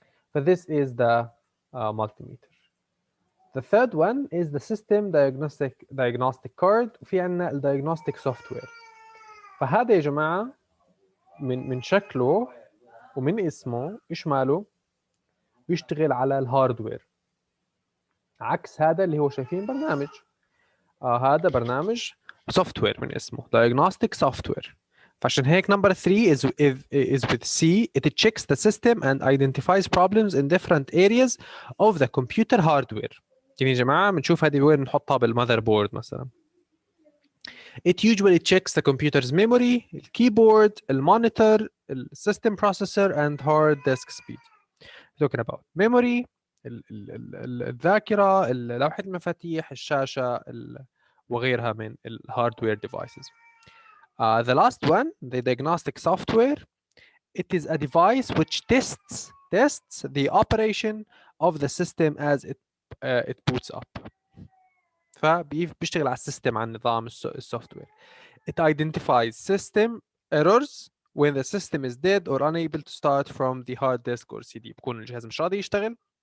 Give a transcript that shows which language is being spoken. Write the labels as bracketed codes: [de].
[en] ف this is the multimeter. The third one is the system diagnostic card، [ar] وفي عندنا [en] ال diagnostic software. [ar] فهذا يا جماعة من شكله ومن اسمه إيش ماله؟ بيشتغل على الهاردوير، عكس هذا اللي هو شايفين برنامج. هذا برنامج software من اسمه Diagnostic Software. فعشان هيك [en] number 3 is with C. It checks the system and identifies problems in different areas of the computer hardware. [ar] يعني يا جماعة بنشوف هذه وين نحطها بالمذر بورد مثلا. [en] It usually checks the computer's memory, الكيبورد، المونيتور، السيستم processor and hard disk speed. Talking about memory، [ar] الذاكرة، لوحة المفاتيح، الشاشة وغيرها من الهاردوير devices. [en] The last one, the diagnostic software. It is a device which tests the operation of the system as it boots up. [ar] فبيشتغل على السيستم، على النظام السوفتوير. [en] It identifies system errors when the system is dead or unable to start from the hard disk or CD. [ar] بكون الجهاز مش راضي يشتغل،